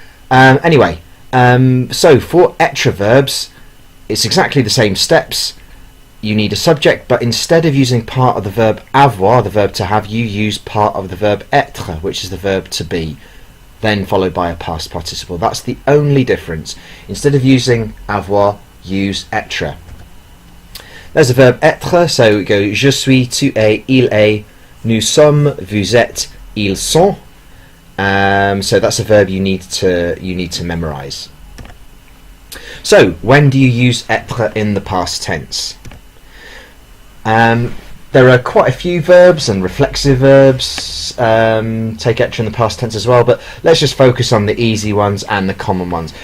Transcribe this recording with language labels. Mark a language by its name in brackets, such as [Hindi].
[English] Anyway, so for etre verbs, it's exactly the same steps. You need a subject, but instead of using part of the verb avoir, the verb to have, you use part of the verb être, which is the verb to be, then followed by a past participle. That's the only difference. Instead of using avoir, use être. There's the verb être, so we go [French] je suis, tu es, il est, nous sommes, vous êtes, ils sont. [English] So that's a verb you need to memorize. So when do you use être in the past tense? There are quite a few verbs and reflexive verbs take etre in the past tense as well, but let's just focus on the easy ones and the common ones.